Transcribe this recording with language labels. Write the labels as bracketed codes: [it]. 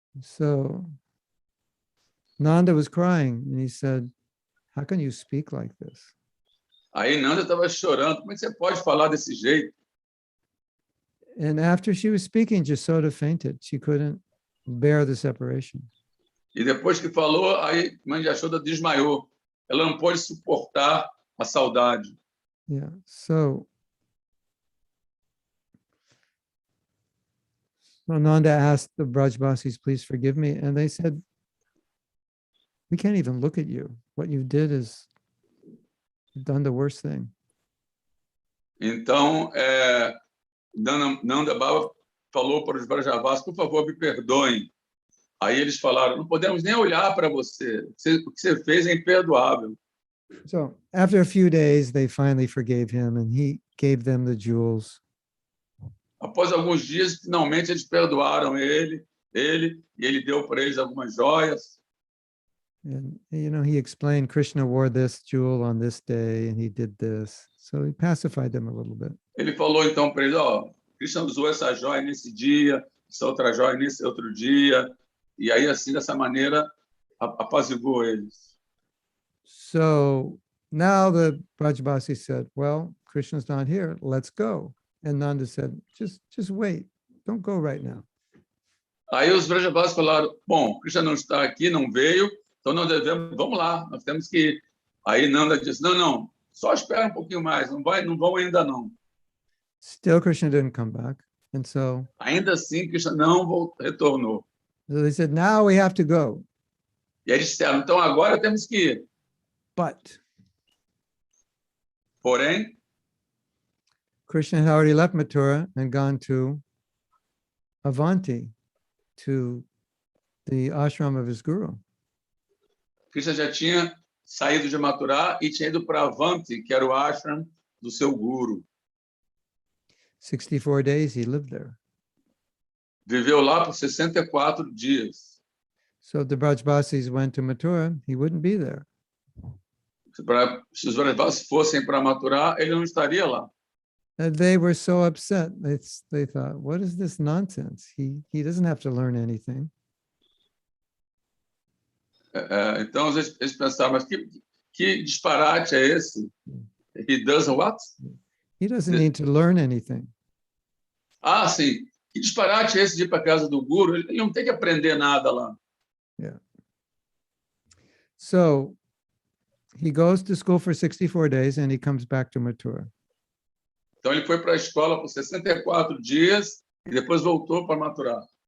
[en] So Nanda was crying and he said, how can you speak like this? [pt] Aí Nanda estava chorando, como é que você pode falar desse jeito? [en] And after she was speaking, Jasoda fainted. She couldn't bear the separation. [pt] E depois que falou, aí mãe de Jashoda desmaiou. Ela não pôde suportar a saudade. [en] Yeah. So Nanda asked the Brajbasis, please forgive me. And they said, we can't even look at you. What you did is done the worst thing. [pt] Então, Nanda Baba falou para os Brajavasis, por favor, me perdoem. Aí eles falaram, não podemos nem olhar para você. O que você fez é imperdoável. [en] So after a few days, they finally forgave him and he gave them the jewels. [pt] Após alguns dias, finalmente eles perdoaram ele, e ele deu para eles algumas joias. [en] And, you know, he explained Krishna wore this jewel on this day and he did this. So he pacified them a little bit. [pt] Ele falou então para eles, Krishna usou essa joia nesse dia, essa outra joia nesse outro dia. E aí, assim, dessa maneira, apaziguou eles. [en] So now the Brajbasi said, well, Krishna's not here, let's go. And Nanda said, just wait, don't go right now. [pt] Aí os Brajavasis falaram, bom, Krishna não está aqui, não veio, então nós devemos, vamos lá, nós temos que ir. Aí Nanda disse, não, só espera um pouquinho mais, não vão ainda não. [en] Still Krishna didn't come back. And so [pt] Ainda assim, Krishna não retornou. [en] So they said, now we have to go. [pt] E eles disseram, então agora temos que ir. [en] But [pt] Porém, [en] Krishna had already left Mathura and gone to Avanti, to the ashram of his guru. [pt] Krishna já tinha saído de Mathura e tinha ido para Avanti, que era o ashram do seu guru. [en] 64 days he lived there. [pt] Viveu lá por 64 dias. [en] So if the Brajbasis went to Mathura, he wouldn't be there. [pt] Se os Brajavasis fossem para Mathura, ele não estaria lá. [en] And they were so upset. They thought, what is this nonsense? He doesn't have to learn anything. [pt] Então eles pensaram, mas que disparate é esse? [en] He doesn't what? He doesn't need to learn anything. [pt] Ah, sim. Que disparate é esse de ir para casa do guru? Ele não tem que aprender nada lá. [en] Yeah. So he goes to school for 64 days and he comes back to Mathura. [pt] Então ele foi para a escola por 64 dias e depois voltou para Mathura.